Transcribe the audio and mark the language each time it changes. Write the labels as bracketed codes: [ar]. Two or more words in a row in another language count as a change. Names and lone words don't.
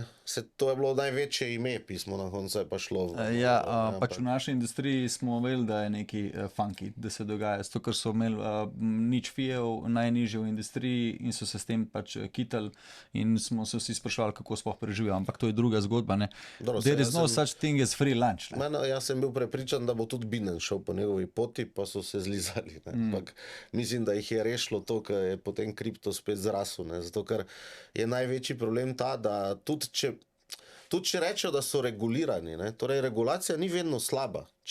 [sl] To je bilo največje ime, pismo na koncu je pa šlo. Pač v naši industriji smo imeli, da je neki funky, da se dogaja. Zato, ker so imeli nič fijev, najnižje v industriji in so se s tem pač kitali in smo se vsi sprašvali, kako sploh preživijo. Ampak to je druga zgodba, ne? [en] There is no such thing as free lunch. [sl] Jaz sem bil prepričan, da bo tudi Binance šel po njegovi poti, pa so se zlizali. Ampak mislim, da jih je rešilo to, ker je potem kripto spet zrasel. Zato, ker je največji problem ta, da tudi če tudi če rečejo, da so regulirani, ne, torej regulacija ni vedno slaba.